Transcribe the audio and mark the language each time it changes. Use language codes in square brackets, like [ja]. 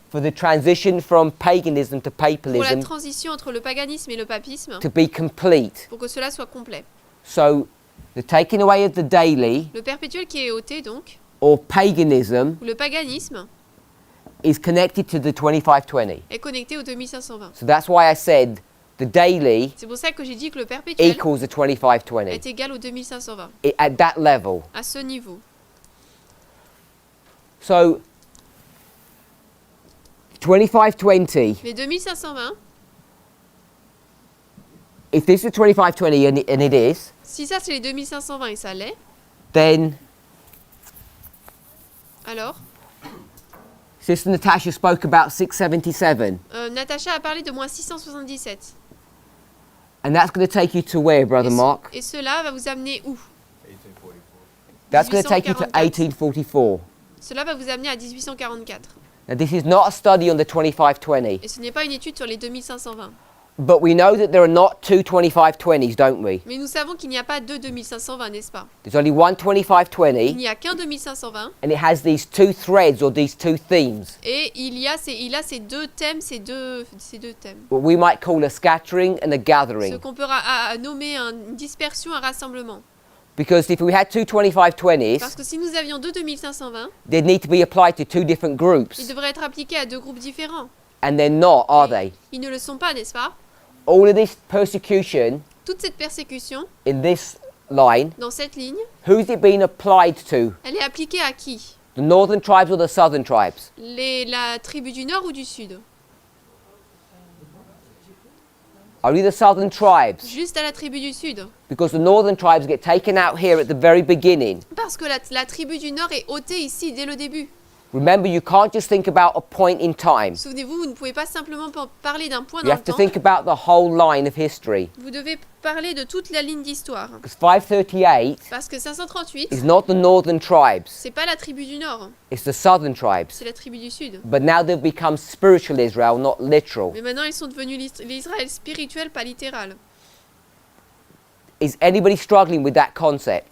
[en] for the transition from paganism to [fr] pour la [en] papalism [fr] transition entre le paganisme et le papisme, [en] to be complete. [fr] pour que cela soit complet. [en] So the taking away of the daily [fr] Le perpétuel qui est ôté, donc, [en] or paganism [fr] ou le paganisme, [en] is connected to the 2520. [fr] est connecté au 2520. [en] So that's why I said the daily [fr] C'est pour ça que j'ai dit que le perpétuel [en] equals the 2520 [fr] est égal au 2520, [en] at that level. [fr] à ce niveau. [en] So 2520, [fr] Les 2520, [en] if this is 2520 and it is, [fr] si ça c'est les 2520 et ça l'est, [en] then [fr] alors, [en] Sister Natasha spoke about 677. [fr] Natacha a parlé de moins 677. [en] And that's going to take you to where, Brother Mark? [fr] Et cela va vous amener où? [en] That's going to take you to 1844. [fr] Cela va vous amener à 1844. [en] Now, this is not a study on the 2520, [fr] Et ce n'est pas une étude sur les 2520. [en] but we know that there are not two 2520s, don't we? [fr] Mais nous savons qu'il n'y a pas deux 2520, n'est-ce pas? [en] There's only one [fr] Il [en] 2520, [fr] n'y a qu'un 2520 [en] and it has these two threads or these two themes, [fr] et il a ces deux thèmes, ces deux thèmes. [en] what we might call a scattering and a [fr] Ce [en] gathering. [fr] qu'on peut nommer une dispersion, un rassemblement. [en] Because if we had two 2520s, [fr] Parce que si nous avions deux 2520, [en] they'd need to be applied to two different [fr] ils [en] groups, [fr] devraient être appliqués à deux groupes différents. [en] and they're not, are they? [fr] Ils ne le sont pas, n'est-ce pas? [en] All of this persecution [fr] Toute cette persécution, [en] in this line, [fr] dans cette ligne, [en] who's it been applied to? [fr] elle est appliquée à qui? [en] The northern tribes or the southern tribes? [fr] La tribu du nord ou du sud? [en] Only the southern tribes, [fr] Juste à la tribu du sud. [en] because the northern tribes get taken out here at the very beginning. [fr] Parce que la tribu du nord est ôtée ici dès le début. [en] Remember, you can't just think about a point in time. [fr] Souvenez-vous, vous ne pouvez pas simplement parler d'un point [en] You [fr] dans le [en] have to [fr] temps. [en] think about the whole line of history. [fr] Vous devez parler de toute la ligne d'histoire. [en] Because 538 [fr] Parce que 538, [en] is not the northern tribes, [fr] c'est pas la tribu du nord, [en] it's the southern tribes. [fr] c'est la tribu du sud. [en] But now they've become spiritual Israel, not literal. [fr] Mais maintenant, ils sont devenus l'Israël spirituel, pas littéral. [en] Is anybody struggling with that concept?